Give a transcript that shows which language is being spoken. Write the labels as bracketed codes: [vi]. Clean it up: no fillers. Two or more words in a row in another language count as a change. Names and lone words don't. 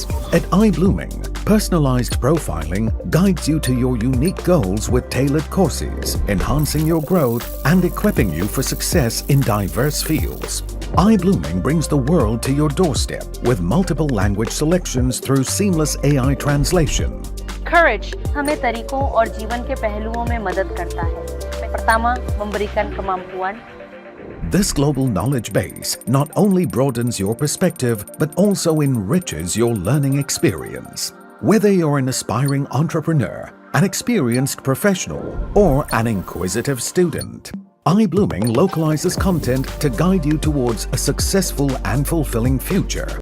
[en] At iBlooming, personalized profiling guides you to your unique goals with tailored courses, enhancing your growth and equipping you for success in diverse fields. iBlooming brings the world to your doorstep with multiple language selections through seamless AI translation. [hi] Courage हमें तारीखों और जीवन के पहलुओं में मदद करता है. [id] Pertama, memberikan kemampuan. [en] This global knowledge base not only broadens your perspective but also enriches your learning experience. Whether you're an aspiring entrepreneur, an experienced professional, or an inquisitive student, iBlooming localizes content to guide you towards a successful and fulfilling future.